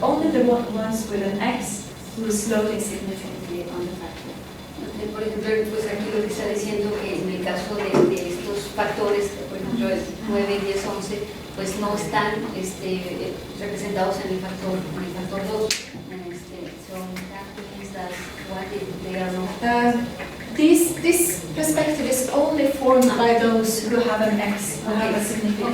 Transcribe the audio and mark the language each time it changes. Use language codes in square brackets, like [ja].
[en] Only the ones with an X who is loading significantly on the factor. [es] Por ejemplo, pues aquí lo que está diciendo que en el caso de estos factores, por ejemplo el 9, 10, 11, pues no están representados en el factor 2. [en] So in that means that what if they are not. This perspective is only formed by those who have an X, who have a significant